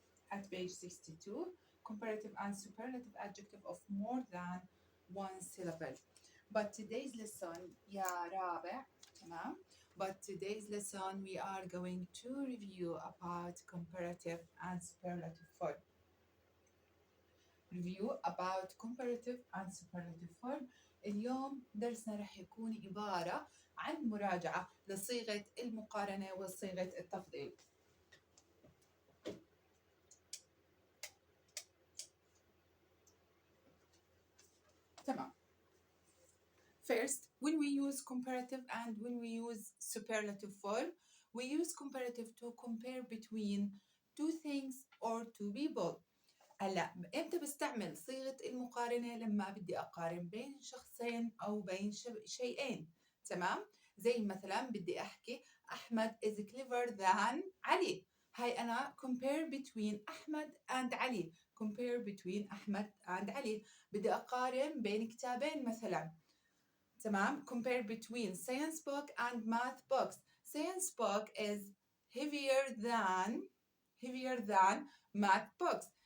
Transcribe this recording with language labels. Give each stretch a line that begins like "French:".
English: At page 62, comparative and superlative adjective of more than one syllable. But today's lesson,
Arabic: يا رابع, تمام?
English: But today's lesson, we are going to review about comparative and superlative form. review about comparative and superlative form.
Arabic: اليوم درسنا رح يكون عبارة عن مراجعة لصيغة المقارنة وصيغة التفضيل. تمام.
English: First, when we use comparative and when we use superlative form, we use comparative to compare between two things or two people.
Arabic: هلا امتى بستعمل صيغة المقارنة؟ لما بدي أقارن بين شخصين أو بين شيئين، تمام؟ زي مثلا بدي أحكي أحمد
English: is clever than
Arabic: علي. هاي أنا
English: compare between Ahmed and Ali. compare between Ahmed and Ali.
Arabic: بدي أقارن بين كتابين مثلا، تمام؟
English: compare between science book and math books. Science book is heavier than math books.